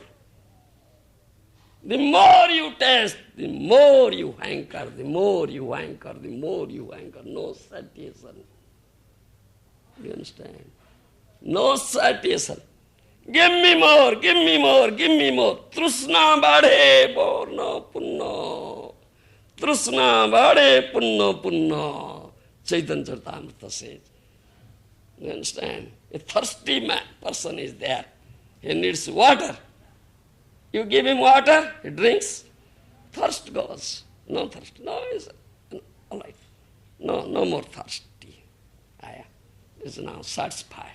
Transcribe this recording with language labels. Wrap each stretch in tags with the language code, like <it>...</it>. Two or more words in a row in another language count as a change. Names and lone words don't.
<en>The more you taste, the more you hanker, the more you hanker, the more you hanker. No satisfaction. Do you understand? No satisfaction. Give me more, give me more, give me more.</en> <bn>তৃষ্ণা বাড়ে পূর্ণ পুণ্য. তৃষ্ণা বাড়ে পুণ্য পুণ্য.</bn> <en>Chaitanya Charitamrita says. You understand? A thirsty person is there. He needs water. You give him water, he drinks. Thirst goes. No thirst. No, it's all right. No more thirsty. Is now satisfied.</en>